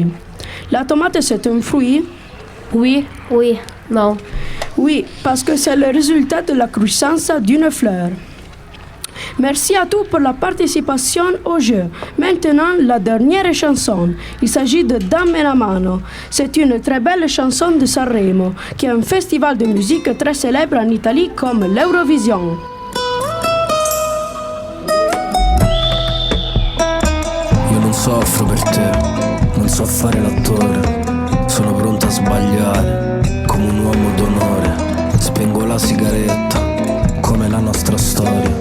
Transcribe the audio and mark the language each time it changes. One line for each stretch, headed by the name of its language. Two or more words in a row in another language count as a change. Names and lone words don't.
French: La tomate, c'est un fruit. Oui. Oui. Non. Oui, parce que c'est le résultat de la croissance d'une fleur. Merci à tous pour la participation au jeu. Maintenant, la dernière chanson. Il s'agit de Dammi la mano. C'est une très belle chanson de Sanremo, qui est un festival de musique très célèbre en Italie comme l'Eurovision.
Italian: Io non soffro per te, non so fare l'attore. Sono pronto a sbagliare, come un uomo d'onore. Spengo la sigaretta, come la nostra storia.